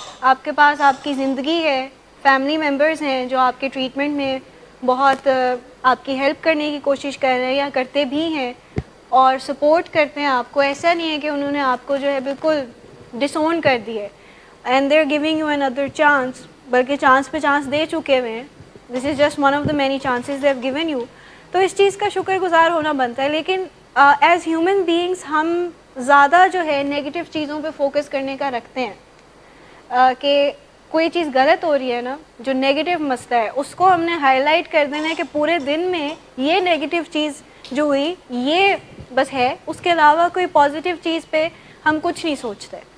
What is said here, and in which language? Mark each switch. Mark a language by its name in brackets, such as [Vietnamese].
[Urdu] آپ کے پاس آپ کی زندگی ہے, فیملی ممبرز ہیں جو آپ کے ٹریٹمنٹ میں بہت آپ کی ہیلپ کرنے کی کوشش کر رہے ہیں یا کرتے بھی ہیں اور سپورٹ کرتے ہیں آپ کو. ایسا نہیں ہے کہ انہوں نے آپ کو جو ہے بالکل ڈس اون کر دی ہے [English] and they are giving you another chance, [Urdu] بلکہ چانس پہ چانس دے چکے ہوئے ہیں. [English] This is just one of the many chances they have given you. [Urdu] تو اس چیز کا شکر گزار ہونا بنتا ہے. لیکن [English] as human beings [Urdu] ہم زیادہ جو ہے نیگیٹو چیزوں پہ فوکس کرنے کا رکھتے ہیں کہ کوئی چیز غلط ہو رہی ہے نا, جو نیگیٹو مسئلہ ہے اس کو ہم نے ہائی لائٹ کر دینا ہے کہ پورے دن میں یہ نیگیٹو چیز جو ہوئی یہ بس ہے, اس کے علاوہ کوئی پازیٹیو چیز پہ ہم کچھ نہیں سوچتے.